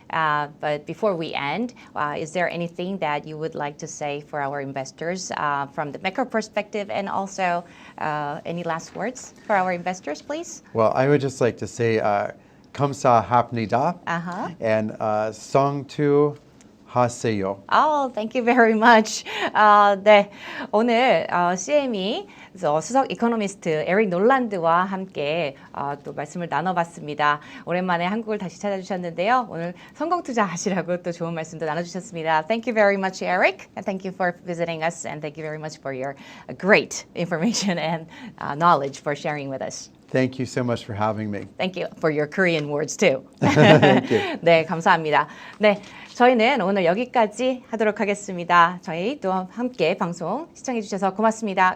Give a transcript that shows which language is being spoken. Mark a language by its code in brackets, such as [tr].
[en] But before we end, is there anything that you would like to say for our investors from the macro perspective, and also any last words for our investors, please? Well, I would just like to say [ko] 감사합니다 [en] and [ko] 성투하세요. [en] Oh, thank you very much. [ko] 네, 오늘 CME 수석 이코노미스트 에릭 놀란드와 함께 또 말씀을 나눠봤습니다. 오랜만에 한국을 다시 찾아주셨는데요. 오늘 성공 투자하시라고 또 좋은 말씀도 나눠주셨습니다. [en] Thank you very much, Eric, and thank you for visiting us, and thank you very much for your great information and knowledge for sharing with us. Thank you so much for having me. Thank you for your Korean words too. Thank you. [ko] 네, 감사합니다. 네, 저희는 오늘 여기까지 하도록 하겠습니다. 저희 또 함께 방송 시청해 주셔서 고맙습니다.